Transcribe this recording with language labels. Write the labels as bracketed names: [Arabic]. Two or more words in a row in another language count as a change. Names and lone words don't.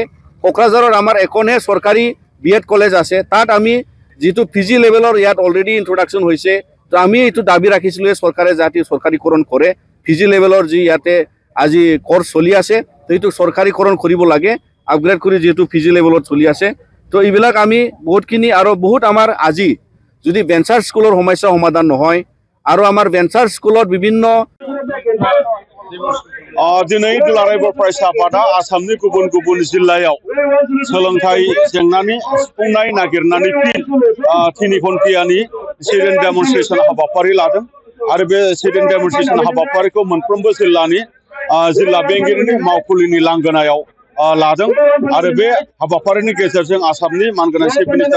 [Assamese] কোকৰাঝাৰৰ আমাৰ এখনহে চৰকাৰী BEd কলেজ আছে তাত আমি যেহেতু PG লেভেলৰ ইয়াত অলৰেডি ইন্ট্ৰডাকশ্যন হৈছে তো আমি এইটো দাবী ৰাখিছিলোঁ চৰকাৰে যাতে চৰকাৰীকৰণ কৰে PG লেভেলৰ যি ইয়াতে আজি কৰ্চ চলি আছে তো এইটো চৰকাৰীকৰণ কৰিব লাগে আপগ্ৰেড কৰি যেহেতু PG লেভেলত চলি আছে তো এইবিলাক আমি বহুতখিনি আৰু বহুত আমাৰ আজি যদি ভেঞ্চাৰ স্কুলৰ সমস্যা সমাধান নহয় আৰু আমাৰ ভেঞ্চাৰ স্কুলত বিভিন্ন [Bodo] दिनै दुलाराय बर' फरायसा आफादा आसामनि गुबुन गुबुन जिल्लायाव सोलोंथाइ जेंनानि सुफुंनाय नागिरनानै तिनि घन्टानि सिडेन्ट डेमनस्ट्रेशन हाबाफारि लादों आरो बे सिडेन्ट डेमनस्ट्रेशन हाबाफारिखौ मोनफ्रोमबो जिल्लानि जिल्ला बेंगिरिनि मावखुलिनि लांगोनायाव लादों आरो बे हाबाफारिनि गेजेरजों आसामनि मानगोनां [English] chief minister